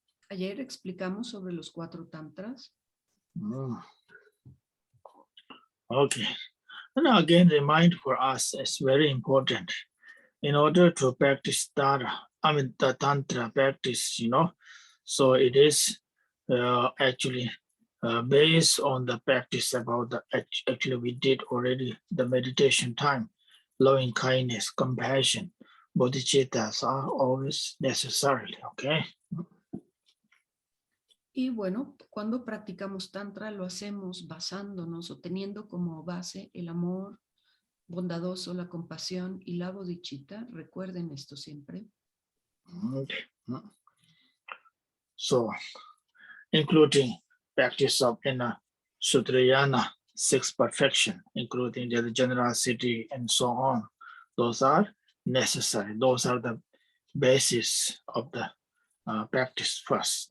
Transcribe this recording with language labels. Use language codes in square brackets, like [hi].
[es] Ayer explicamos sobre los 4 tantras. [en] Okay. And again, remind for us it's very important in order to practice the tantra practice, So it is actually based on the practice about actually we did already the meditation time, loving kindness, compassion, bodhicittas are always necessary, okay? [es] Y bueno, cuando practicamos tantra lo hacemos basándonos o teniendo como base el amor bondadoso, la compasión y la bodhicitta. Recuerden esto siempre. [en] Okay. So, including practice of inner Sutrayana, 6 perfection, including the generosity and so on. Those are necessary. Those are the basis of the practice first.